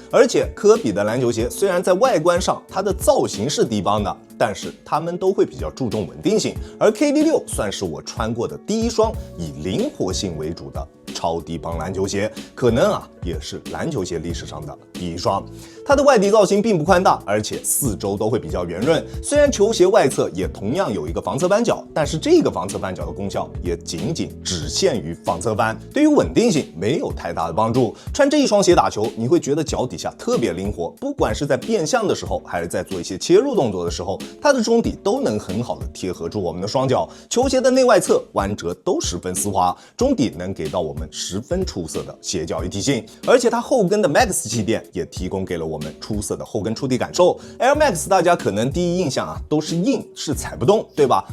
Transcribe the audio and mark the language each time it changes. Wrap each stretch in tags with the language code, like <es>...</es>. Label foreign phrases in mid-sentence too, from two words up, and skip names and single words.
<zh>而且科比的籃球鞋雖然在外觀上它的造型是低帮的，但是他們都會比較注重穩定性。而 KD6 算是我穿過的第一雙以靈活性為主的超低帮籃球鞋，可能也是籃球鞋歷史上的第一雙。它的外底造型並不寬大，而且四周都會比較圓潤。雖然球鞋外側也同樣有一個防側扳腳，但是這個防側扳腳的功效也僅只限於防側翻，對於穩定性沒有太大的幫助。穿這一雙鞋打球，你會覺得腳底下特別靈活，不管是在變向的時候，還是在做一些切入動作的時候，它的中底都能很好的貼合住我們的雙腳。球鞋的內外側彎折都十分絲滑，中底能給到我們十分出色的鞋腳一體性，而且它後跟的 Max 氣墊也提供給了我們出色的後跟觸地感受。Air Max 大家可能第一印象都是硬，是踩不動，对吧？</zh>